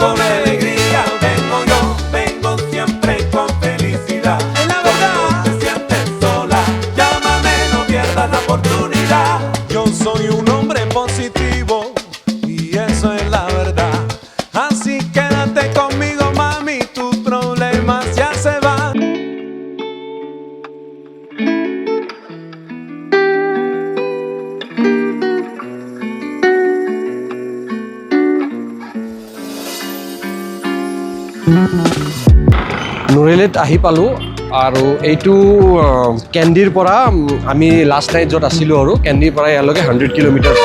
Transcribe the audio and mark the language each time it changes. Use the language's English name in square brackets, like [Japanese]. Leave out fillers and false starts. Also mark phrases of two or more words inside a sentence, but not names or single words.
[Spanish] Con alegría vengo yo, vengo siempre con felicidad. La oportunidad. Yo soy un hombre positivo y eso es la verdad. Así quédate conmigo, mami, tus problemas ya se van. [Assamese] নুৰেলিত আহি পালোঁ আৰু এইটো কেণ্ডিৰ পৰা আমি [English] last night [Assamese] য'ত আছিলোঁ আৰু কেণ্ডিৰ পৰা ইয়ালৈকে 100